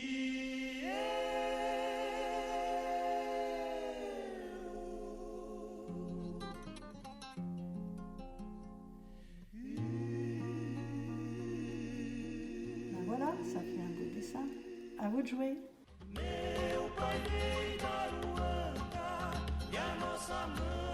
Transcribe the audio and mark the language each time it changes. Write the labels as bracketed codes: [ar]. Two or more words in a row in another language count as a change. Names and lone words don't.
[fr] Ben voilà, ça fait un beau dessin. À vous de jouer. [pt] Meu pai veio da Luanda e a nossa mãe